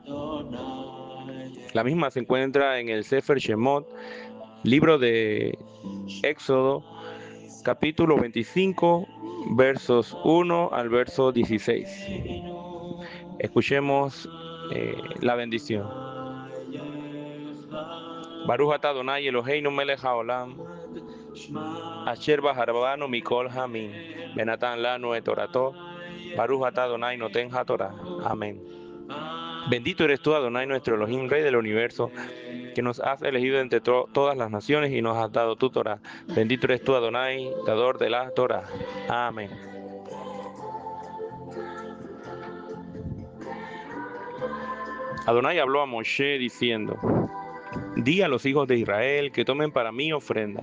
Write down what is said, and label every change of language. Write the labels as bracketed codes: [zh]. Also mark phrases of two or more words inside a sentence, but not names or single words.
[es] La misma se encuentra en el Sefer Shemot, libro de Éxodo, capítulo 25, versos 1 al verso 16. Escuchemos la bendición. [he] ברוך אתה אדוני אלוהינו מלך העולם, אשר בחר בנו מכל העמים, ונתן לנו את תורתו, ברוך אתה אדוני נותן התורה. [es] Amén. Bendito eres tú, Adonai, nuestro Elohim, Rey del universo, que nos has elegido entre todas las naciones y nos has dado tu Torah. Bendito eres tú, Adonai, dador de la Torah. Amén. Adonai habló a Moshe diciendo: Di a los hijos de Israel que tomen para mí ofrenda.